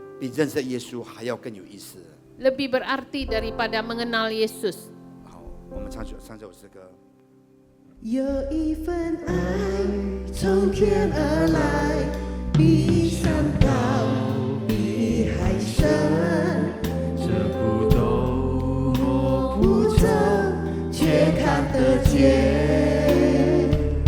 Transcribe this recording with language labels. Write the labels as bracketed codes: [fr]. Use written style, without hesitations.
[zh] 比认识耶稣还要更有意思。 [id] lebih berarti daripada mengenal Yesus. [zh] 好，我们唱这首诗歌。有一份爱从天而来，比山高，比海深。这不懂摸不着，却看得见。